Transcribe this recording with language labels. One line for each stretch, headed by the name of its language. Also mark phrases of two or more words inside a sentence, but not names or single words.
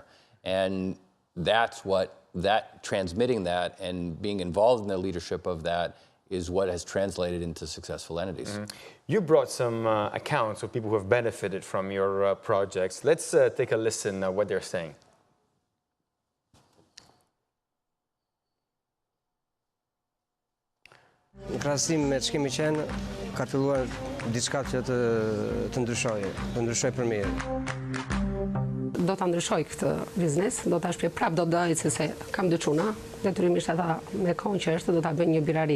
English: And transmitting that and being involved in the leadership of that is what has translated into successful entities. Mm-hmm. You brought some accounts of people who have benefited from your projects. Let's take a listen what they're saying.
Albanian: Në krahasim me ç'kemi qenë, ka filluar diçka që të ndryshoj për mirë. Do ta ndryshoj këtë biznes, do ta shpjeg prap, do të ecë se kam dy çuna, detyrimisht ata me kohën që është do ta bëjnë një birari.